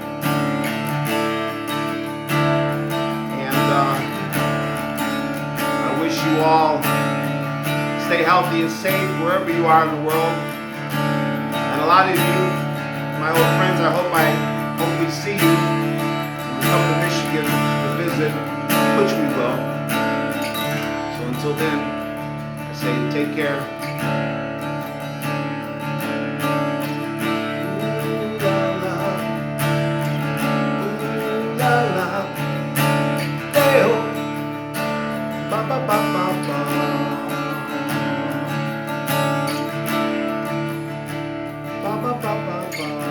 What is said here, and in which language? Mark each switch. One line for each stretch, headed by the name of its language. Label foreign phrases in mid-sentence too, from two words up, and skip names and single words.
English: And I wish you all stay healthy and safe wherever you are in the world. And a lot of you, my old friends, I hope we see you when we come to Michigan to visit, which we will. So until then, I say take care. Ooh la la, hey-oh, ba ba ba ba ba. Ba ba ba ba ba.